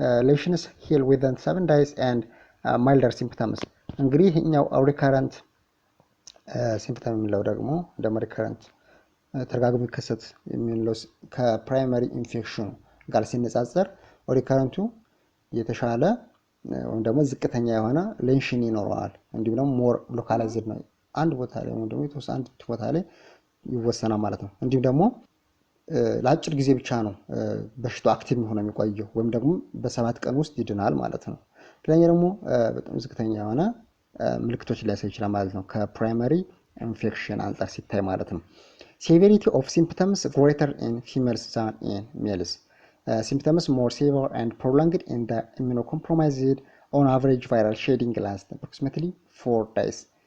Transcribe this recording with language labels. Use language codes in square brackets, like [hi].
[en] Lesions heal within 7 days and milder symptoms. [am] እንግዲህ እኛው recurrent ሲምፕተም የሚለው ደግሞ ደግሞ ሪከረንት ተደጋግሞ ይከሰት የሚለው ከፕራይመሪ ኢንፌክሽን ጋር ሲነጻጸር ሪከረንቱ የተሻለ ወይም ደግሞ ዝቅተኛ የሆነ ሌንሽን ይኖረዋል። እንዲሁም ደግሞ ሞር ሎካላይዝድ ነው። አንድ ቦታ ላይ ወይም ደግሞ የተወሰነ አንድ ቦታ ላይ ይወሰናል ማለት ነው። እንዲሁም ደግሞ ለአጭር ጊዜ ብቻ ነው በሽታው አክቲቭ ሆኖ የሚቆየው ወይም ደግሞ በ7 ቀን ውስጥ ይድናል ማለት ነው። ሌላኛው ደግሞ በጣም ዝቅተኛ የሆነ ምልክቶች ሊያሳይ ይችላል ማለት ነው ከፕራይመሪ ኢንፌክሽን አንፃር ሲታይ ማለት ነው። [en] severity of symptoms greater in females than in males. Symptoms more severe and prolonged in the immunocompromised. On average, viral shedding lasts approximately 4 days.